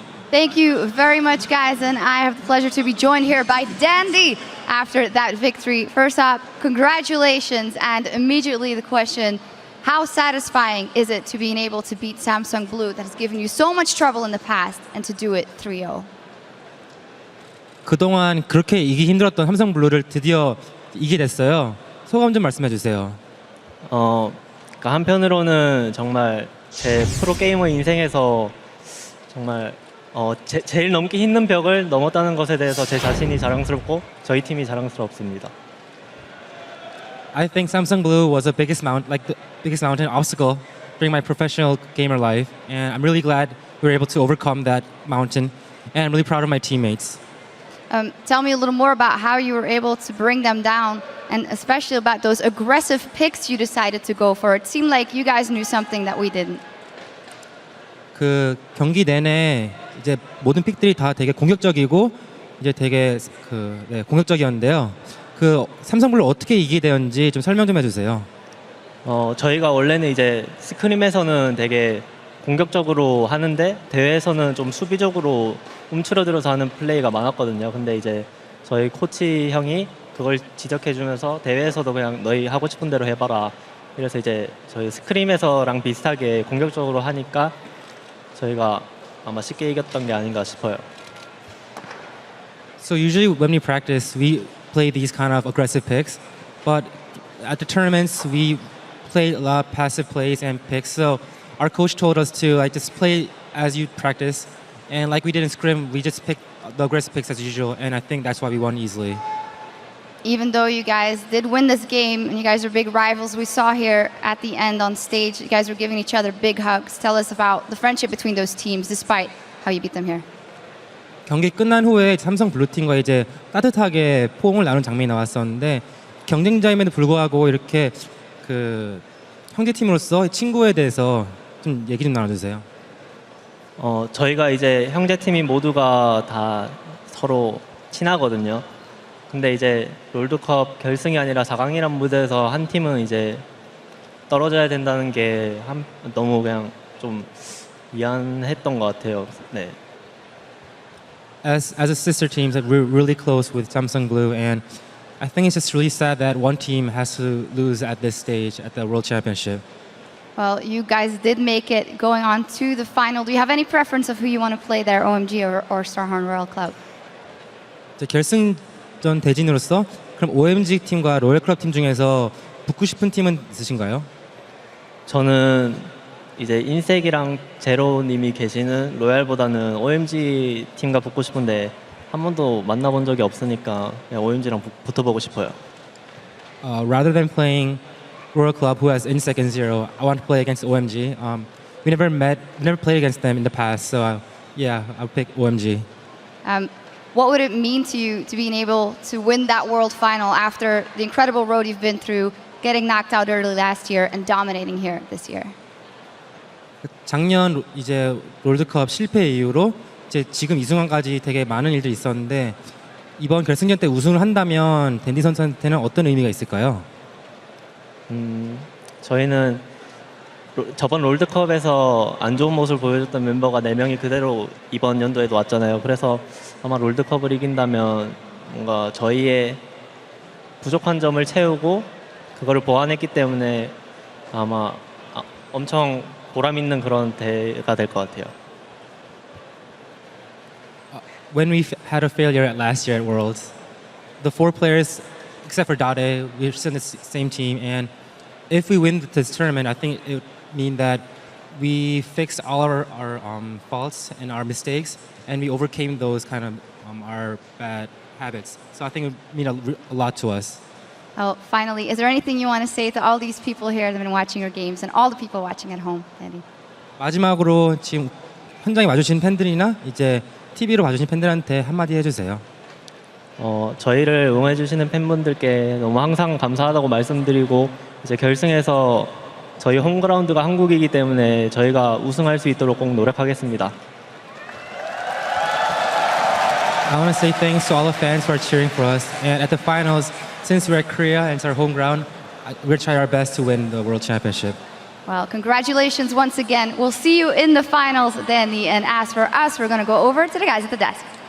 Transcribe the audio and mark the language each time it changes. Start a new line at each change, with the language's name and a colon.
English: Thank you very much, guys, and I have the pleasure to be joined here by Dandy after that victory. First up, congratulations, and immediately the question, how satisfying is it to being able to beat Samsung Blue that has given you so much trouble in the past and to do it 3-0?
Korean: 그동안 그렇게 이기 힘들었던 삼성 블루를 드디어 이기게 됐어요. 소감 좀 말씀해 주세요. 그러니까 한편으로는 정말 제 프로 게이머 인생에서 정말 제일 넘기 힘든 벽을 넘었다는 것에 대해서 제 자신이 자랑스럽고 저희 팀이 자랑스럽습니다.
English: I think Samsung Blue was the biggest mountain obstacle during my professional gamer life, and I'm really glad we were able to overcome that mountain, and I'm really proud of my teammates. Tell me a little more about how you were able to bring them down, and especially about those aggressive picks you decided to go for. It seemed like you guys knew something that we didn't.
Korean: 그 경기 내내 이제 모든 픽들이 다 되게 공격적이고 이제 되게 공격적이었는데요. 그 삼성블루 어떻게 이기게 되었는지 좀 설명 좀 해주세요. 저희가 원래는 이제 스크림에서는 되게 공격적으로 하는데 대회에서는 좀 수비적으로 움츠러들어서 하는 플레이가 많았거든요. 근데 이제 저희 코치 형이 그걸 지적해주면서 대회에서도 그냥 너희 하고 싶은 대로 해봐라. 그래서 이제 저희 스크림에서랑 비슷하게 공격적으로 하니까 저희가 아마 쉽게 이겼던 게 아닌가 싶어요.
English: So usually when we practice, we play these kind of aggressive picks, but at the tournaments we play a lot of passive plays and picks. So our coach told us to just play as you practice, and like we did in scrim, we just picked the aggressive picks as usual, and I think that's why we won easily. even though you guys did win this game and you guys are big rivals, we saw here at the end on stage, you guys were giving each other big hugs. Tell us about the friendship between those teams despite how you beat them here.
Korean: 경기 끝난 후에 삼성 블루팀과 이제 따뜻하게 포옹을 나눈 장면이 나왔었는데 경쟁자임에도 불구하고 이렇게 그 형제팀으로서 친구에 대해서 좀 얘기 좀 나눠주세요. 저희가 이제 형제팀이 모두가 다 서로 친하거든요. 근데 이제 롤드컵 결승이 아니라 4강이란 무대에서 한 팀은 이제 떨어져야 된다는 게 너무 그냥 좀 미안했던 것 같아요. 네.
English: As a sister team, that we're really close with Samsung Blue, and I think it's just really sad that one team has to lose at this stage at the World Championship. Well, you guys did make it going on to the final. Do you have any preference of who you want to play there, OMG or Starhorn Royal Club?
Korean: 결승전 대진으로서 그럼 OMG 팀과 로열 클럽 팀 중에서 붙고 싶은 팀은 있으신가요? 저는 이제 인색이랑 제로님이 계시는 로얄보다는 OMG 팀과 붙고 싶은데 한 번도 만나본 적이 없으니까 그냥 OMG랑 붙어보고 싶어요.
English: Rather than playing Royal Club, who has Insec and Zero, I want to play against OMG. We never played against them in the past, so yeah, I'll pick OMG. What would it mean to you to being able to win that world final after the incredible road you've been through, getting knocked out early last year and dominating here this year?
Korean: 작년 이제 롤드컵 실패 이후로 이제 지금 이 순간까지 되게 많은 일들이 있었는데 이번 결승전 때 우승을 한다면 댄디 선수한테는 어떤 의미가 있을까요? 저희는 저번 롤드컵에서 안 좋은 모습을 보여줬던 멤버가 4명이 그대로 이번 연도에도 왔잖아요. 그래서 아마 롤드컵을 이긴다면 뭔가 저희의 부족한 점을 채우고 그거를 보완했기 때문에 아마 엄청 보람 있는 그런 대회가 될 것 같아요.
English: When we had a failure at last year at Worlds, the 4 players, except for Dade, we're still in the same team. And if we win this tournament, I think it would mean that we fixed all our faults and our mistakes, and we overcame those kind of our bad habits. So I think it would mean a lot to us. Well, finally, is there anything you want to say to all these people here that have been watching your games and all the people watching at home, Dade?
Korean: 마지막으로 지금 현장에 와주신 팬들이나 이제 TV로 봐주신 팬들한테 한마디 해주세요. 저희를 응원해주시는 팬분들께 너무 항상 감사하다고 말씀드리고 이제 결승에서 저희 홈그라운드가 한국이기 때문에 저희가 우승할 수 있도록 꼭 노력하겠습니다.
English: I want to say thanks to all the fans who are cheering for us. And at the finals, since we're at Korea and it's our home ground, we'll try our best to win the World Championship. Well, congratulations once again. We'll see you in the finals, Danny. And as for us, we're going to go over to the guys at the desk.